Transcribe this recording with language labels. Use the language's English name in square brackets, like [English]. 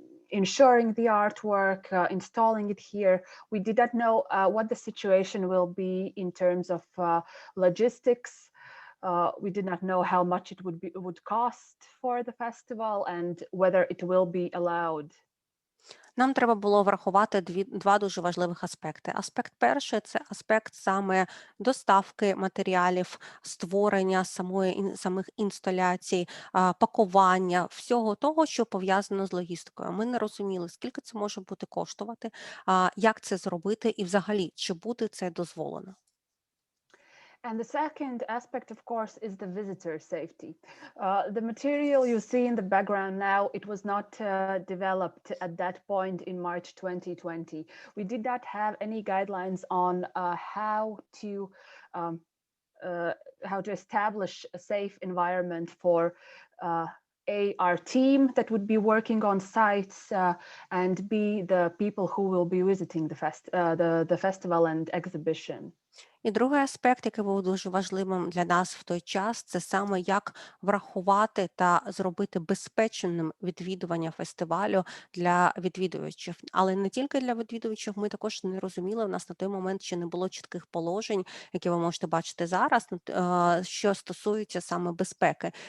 [English] ensuring the artwork, installing it here. We did not know what the situation will be in terms of logistics. We did not know how much it would cost for the festival and whether it will be allowed. [Ukrainian] Нам треба було врахувати два дуже важливих аспекти. Аспект перший – це аспект саме доставки матеріалів, створення самих інсталяцій, пакування, всього того, що пов'язано з логістикою. Ми не розуміли, скільки це може бути коштувати, як це зробити і взагалі, чи буде це дозволено. [English] And the second aspect, of course, is the visitor safety. The material you see in the background now, it was not developed at that point in March 2020. We did not have any guidelines on how to establish a safe environment for our team that would be working on sites and B, the people who will be visiting the festival and exhibition. [Ukrainian] І другий аспект, який був дуже важливим для нас в той час, це саме як врахувати та зробити безпечним відвідування фестивалю для відвідувачів. Але не тільки для відвідувачів, ми також не розуміли, у нас на той момент ще не було чітких положень, які ви можете бачити зараз, що стосуються саме безпеки.